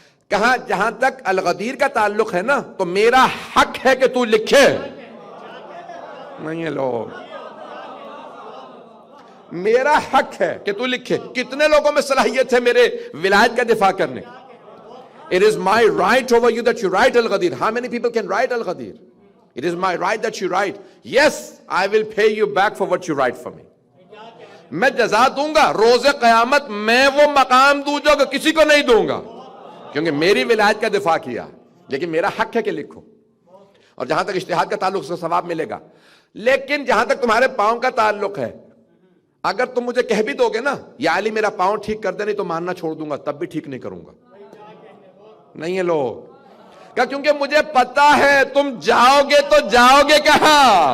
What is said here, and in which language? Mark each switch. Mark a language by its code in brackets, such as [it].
[ur] کہا جہاں تک الغدیر کا تعلق ہے نا تو میرا حق ہے کہ تو لکھے، نہیں ہے لوگ، میرا حق ہے کہ تو لکھے۔ کتنے لوگوں میں صلاحیت ہے میرے ولایت کا دفاع کرنے؟ [en] It is my right over you that you write Al-Ghadir. How many people can write Al-Ghadir? It is my right that you write. Yes, I will pay you back for what you write for me. [ur] میں جزا دوں گا، روز قیامت میں وہ مقام دوں جو کسی کو نہیں دوں گا، کیونکہ میری ولایت کا دفاع کیا، لیکن میرا حق ہے کہ لکھو۔ اور جہاں تک اجتہاد کا تعلق سے ثواب ملے گا، لیکن جہاں تک تمہارے پاؤں کا تعلق ہے، اگر تم مجھے کہہ بھی دو گے نا یا علی میرا پاؤں ٹھیک کر دے نہیں تو ماننا چھوڑ دوں گا، تب بھی ٹھیک نہیں کروں گا، نہیں ہے لوگ، کیونکہ مجھے پتا ہے تم جاؤ گے تو جاؤ گے کہاں؟